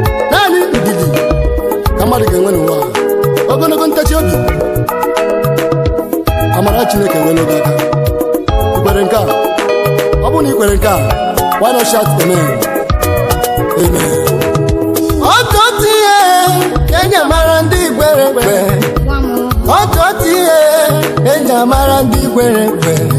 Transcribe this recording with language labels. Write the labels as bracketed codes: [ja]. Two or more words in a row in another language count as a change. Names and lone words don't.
[ig] Naanị ndidi ka mmadụ ga-enwe n'ụwa a. Ogologo ntachi obi. Amara Chineke enwela gị aka. Ị kwere nke a? Ọ bụrụ na ị kwere nke a, [en] why not shout amen? Amen. [ig] Otu otu ihe ka e ji mara ndị kwere ekwe. Otu otu ihe ka e ji mara ndị kwere ekwe.